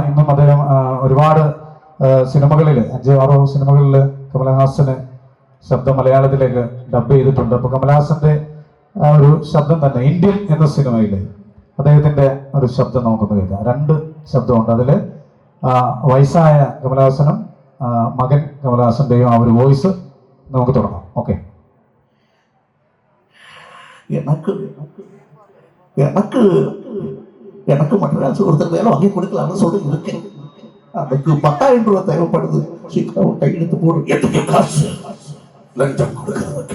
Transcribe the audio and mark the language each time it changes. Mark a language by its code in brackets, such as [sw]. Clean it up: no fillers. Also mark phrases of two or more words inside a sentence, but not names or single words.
[ml] ഇന്നും അദ്ദേഹം ഒരുപാട് സിനിമകളിൽ 5-6 സിനിമകളിൽ കമലഹാസന് ശബ്ദം മലയാളത്തിലേക്ക് ഡബ് ചെയ്തിട്ടുണ്ട്. അപ്പോൾ കമലഹാസന്റെ ഒരു ശബ്ദം തന്നെ ഇന്ത്യൻ എന്ന സിനിമയിൽ അദ്ദേഹത്തിന്റെ ഒരു ശബ്ദം നമുക്കൊന്ന് കേൾക്കാം. 2 ശബ്ദമുണ്ട്. അതിൽ വയസ്സായ കമലഹാസനും മകൻ കമലഹാസന്റെയും ആ ഒരു വോയിസ് നമുക്ക് തുടങ്ങാം. ഓക്കെ. [ta] எனக்கு மற்ற ஒருத்தர் வேலை வாங்கி கொடுக்கலாம்னு சொல்லி இருக்கேன். அதுக்கு 10,000 ரூபாய் தேவைப்படுது. சீக்கிரம் கையெழுத்து போடு. எதுக்கு காசு? லஞ்சம் கொடுக்கறதுக்கு.